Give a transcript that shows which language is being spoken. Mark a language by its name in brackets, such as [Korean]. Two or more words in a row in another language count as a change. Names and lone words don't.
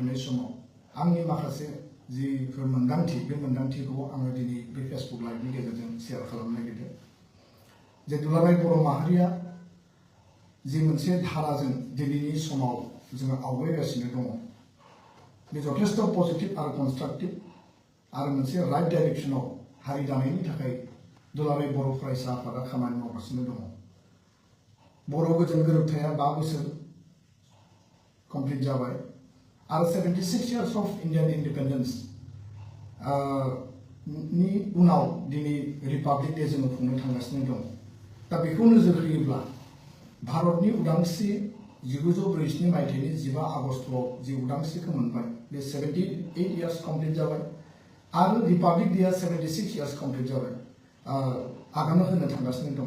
[Bodo] थानाय समाव आंनि माखासे जिफोर मोन्दांथि बे मोन्दांथिखौ आङो दिनै बे फेसबुक लाइभनि गेजेरजों शेयार खालामनो नागिरदों जे दुलाराय बर' माहारिया जि मोनसे धाराजों दिनैनि समाव जोङो आवगायगासिनो दङ बे जथेस्थ' पजिटिभ आरो कनस्ट्राक्टिभ आरो मोनसे [English] right direction [Bodo] हारि दानायनि थाखाय दुलाराय बर' फरायसा आफादा खामानि मावगासिनो दङ। बर' गोजोन गोरोबथाया 5 बोसोर कमप्लिट जाबाय आरो [English] 76 years of Indian independence [Bodo] नि उनाव दिनै [English] republic day [Bodo] जोङो खुंनो थांगासिनो दं। दा बेखौ नोजोर होयोब्ला भारतनि उदांस्रि 1947 मायथाइनि 15 आगस्टआव जि उदांस्रिखौ मोनबाय बे [English] 78 years complete [Bodo] जाबाय आरो [English] republic day 76 years complete [Bodo] जाबाय आगान होनो थांगासिनो दं।